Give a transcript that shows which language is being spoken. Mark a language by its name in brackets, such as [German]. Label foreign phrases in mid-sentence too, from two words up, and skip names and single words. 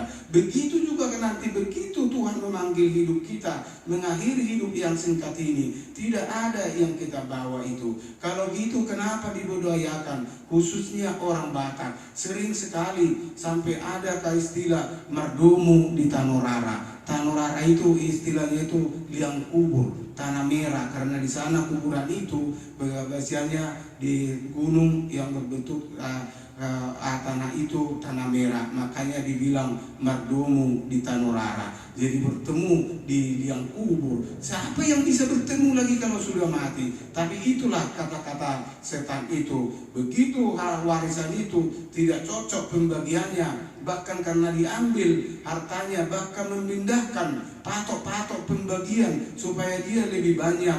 [Indonesian] Begitu juga nanti begitu Tuhan memanggil hidup kita, mengakhiri hidup yang singkat ini, tidak ada yang kita bawa itu. Kalau gitu kenapa dibudayakan? Khususnya orang Batak sering sekali sampai ada istilah [Batak Toba] mardomu di Tanorara. [Indonesian] Tanorara itu istilahnya itu liang kubur, tanah merah, karena di sana kuburan itu biasanya di gunung yang berbentuk tanah itu tanah merah, makanya dibilang [Batak Toba] mardomu di Tanorara. [Indonesian] Jadi bertemu di liang kubur. Siapa yang bisa bertemu lagi kalau sudah mati? Tapi itulah kata-kata setan itu. Begitu warisan itu tidak cocok pembagiannya, bahkan karena diambil hartanya, bahkan memindahkan patok-patok pembagian supaya dia lebih banyak.